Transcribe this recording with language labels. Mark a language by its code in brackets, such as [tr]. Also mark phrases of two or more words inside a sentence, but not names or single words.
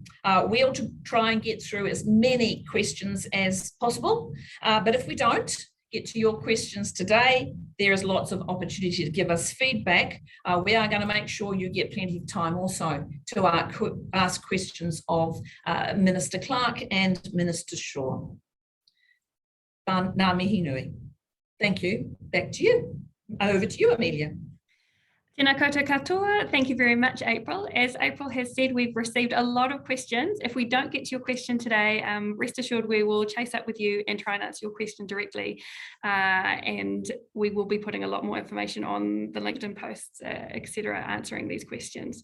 [en] We'll try and get through as many questions as possible, but if we don't get to your questions today, there is lots of opportunity to give us feedback. We are going to make sure you get plenty of time also to ask questions of Minister Clark and Minister Shaw. [mi] Ngā mihi nui. [en] Thank you. Back to you. Over to you, Amelia. [mi] Tēnā koutou katoa. [en] Thank you very much, April. As April has said, we've received a lot of questions. If we don't get to your question today, rest assured we will chase up with you and try and answer your question directly. And we will be putting a lot more information on the LinkedIn posts, etc., answering these questions.